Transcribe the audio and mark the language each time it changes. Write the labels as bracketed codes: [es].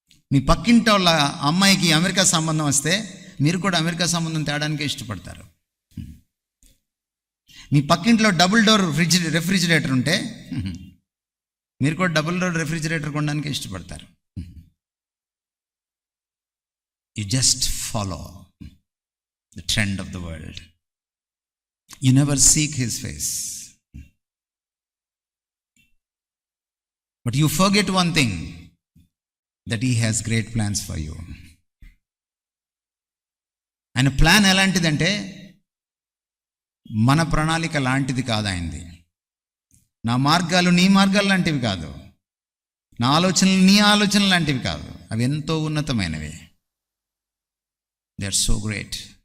[te] మీ పక్కింటి వాళ్ళ అమ్మాయికి అమెరికా సంబంధం వస్తే మీరు కూడా అమెరికా సంబంధం తేడానికే ఇష్టపడతారు. మీ పక్కింట్లో డబుల్ డోర్ రెఫ్రిజిరేటర్ ఉంటే మీరు కూడా డబుల్ డోర్ రెఫ్రిజిరేటర్ కొనడానికి ఇష్టపడతారు. [en] You just follow the trend of the world. You never seek his face. But you forget one thing, that he has great plans for you. [te] ఆయన plan ఎలాంటిదంటే మన ప్రణాళిక లాంటిది కాదు ఆయనది. నా మార్గాలు నీ మార్గాలు లాంటివి కాదు, నా ఆలోచనలు నీ ఆలోచనలు లాంటివి కాదు. అవి ఎంతో ఉన్నతమైనవి. [en] They are so great.